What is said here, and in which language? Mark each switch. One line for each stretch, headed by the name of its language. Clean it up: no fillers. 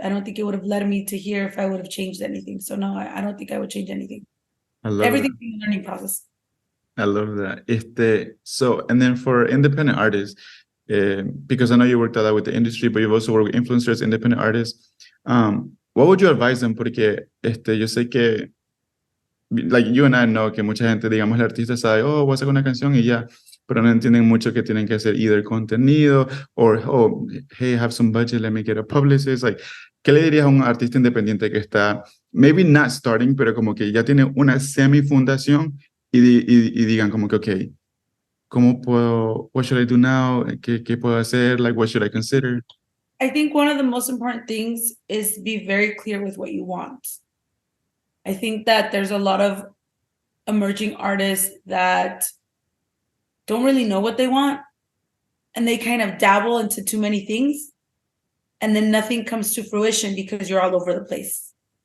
English: I don't think it would have led me to here if I would have changed anything. So no, I don't think I would change anything. I love everything in the learning process. I love that. So, and then for independent artists, because I know you worked a lot with the industry, but you've also worked with influencers, independent artists. What would you advise them?
Spanish: Porque yo sé que,
English: like you and I know
Spanish: que mucha gente, digamos, el artista sabe, voy a sacar una canción y ya, pero no entienden mucho que tienen que hacer either contenido or,
English: hey, have some budget, let me get a publicist.
Spanish: Like, ¿qué le dirías a un artista independiente que está,
English: maybe not starting,
Spanish: pero como que ya tiene una semi-fundación y digan como que, okay, ¿cómo puedo,
English: what should I do now?
Spanish: ¿Qué puedo hacer?
English: Like, what should I consider? I think one of the most important things is be very clear with what you want. I think that there's a lot of emerging artists that don't really know what they want, and they kind of dabble into too many things, and then nothing comes to fruition because you're all over the place.